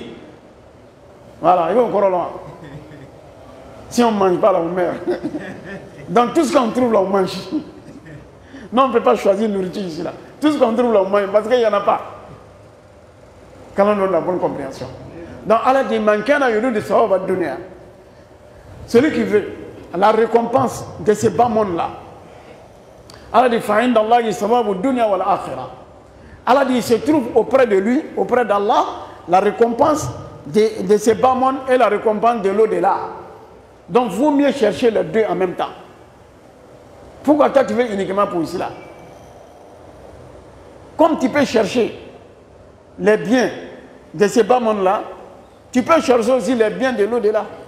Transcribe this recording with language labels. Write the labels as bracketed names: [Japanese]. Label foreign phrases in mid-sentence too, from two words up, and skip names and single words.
[French] Voilà, il va encore loin. Si on ne mange pas, là, on meurt. Donc, tout ce qu'on trouve, là, on mange. Non, on ne peut pas choisir une nourriture ici, là. Tout ce qu'on trouve, là, on mange, parce qu'il n'y en a pas. Quand on donne la bonne compréhension. Donc Allah dit, [Arabic] من كان يريد ثواب الدنيا. [French] Celui qui veut la récompense de ces bas mondes-là. Allah dit, [Arabic] فعند الله ثواب الدنيا والآخرة. [French] Allah dit, il se trouve auprès de lui, auprès d'Allah, la récompense de ces bas mondes et la récompense de l'au-delà. Donc, vaut mieux chercher les deux en même temps. Pourquoi toi tu veux uniquement pour ici là? Comme tu peux chercher les biens de ces bas mondes-là, tu peux chercher aussi les biens de l'au-delà.